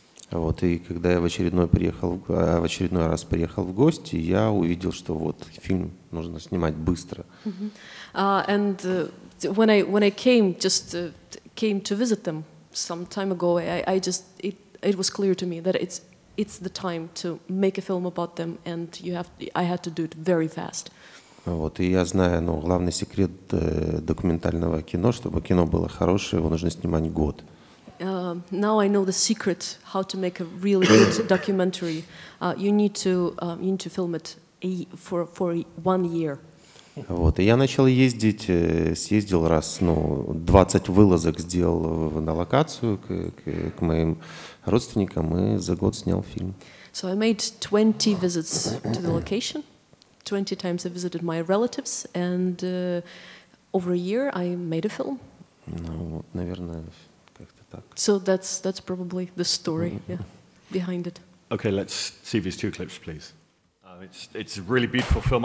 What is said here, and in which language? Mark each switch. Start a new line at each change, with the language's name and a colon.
Russian: Вот, и когда я в очередной раз приехал в гости, я увидел, что вот фильм нужно снимать быстро.
English: When I came to visit them some time ago, it was clear to me that it's the time to make a film about them, and I had to do it very fast.
Russian: Вот, и я знаю, главный секрет документального кино, чтобы кино было хорошее, его нужно снимать год.
English: Now I know the secret how to make a really good documentary. You need to film it for 1 year.
Russian: Вот, и я начал ездить, съездил раз, 20 вылазок сделал на локацию к моим родственникам и за год снял фильм.
English: So I made 20 visits to the location. 20 times I visited my relatives, and over a year I made a film.
Russian: Вот, наверное, как-то так.
English: So that's probably the story behind it. Okay, let's see these 2 clips, please. It's a really beautiful film.